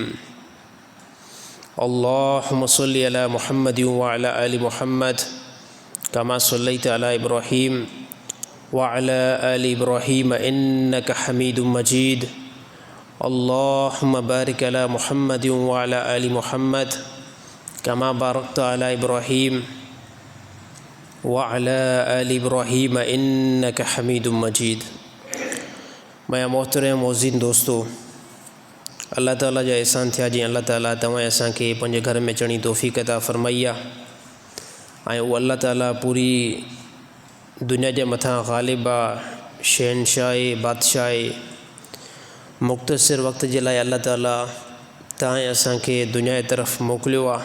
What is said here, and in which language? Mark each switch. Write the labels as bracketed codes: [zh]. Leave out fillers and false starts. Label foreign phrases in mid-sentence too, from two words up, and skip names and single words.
[ar] اللهم صل على محمد وعلى آل محمد كما صليت على إبراهيم وعلى آل إبراهيم إنك حميد مجيد. اللهم بارك على محمد وعلى آل محمد كما باركت على إبراهيم وعلى آل إبراهيم إنك حميد مجيد. [sd] मैं मोहतरम मोज़िन दोस्तों, अल्लाह ताला जा एहसान थिया जी अल्लाह ताला तव्हां असांखे पंहिंजे घर में अचण जी तौफ़ीक़ अता फ़रमाई आहे ऐं उहो अल्लाह ताला पूरी दुनिया जे मथां ग़ालिब आहे, शहनशाह बादशाह मुख़्तसिर वक़्त जे लाइ अल्लाह ताला तव्हां असांखे दुनिया जी तरफ़ मोकिलियो आहे।